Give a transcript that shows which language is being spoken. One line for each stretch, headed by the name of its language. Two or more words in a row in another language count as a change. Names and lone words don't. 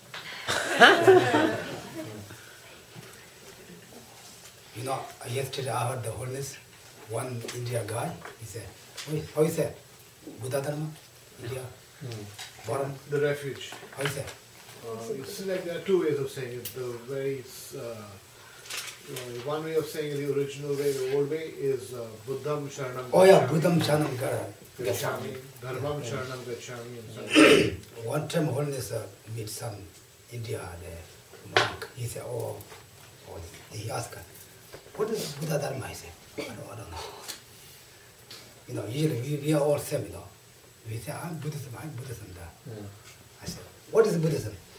English: You know, yesterday I heard the holiness, one India guy, he said, how is that? Buddha Dharma? India? Bottom? The refuge. How is that? It's like there are two ways of saying it. The very one way of saying it, the original way, the old way, is
Pali: Buddham Sharanam.
English: Oh yeah,
Pali: Buddham Sharanam Gacchami. Dharmam Sharanam Gacchami.
English: And so One time holiness meet some India the monk. He said, he asked, what is Buddha Dharma? I said, I don't know. You know, usually we are all same, you know. We say, I'm Buddhism. I said, what is Buddhism?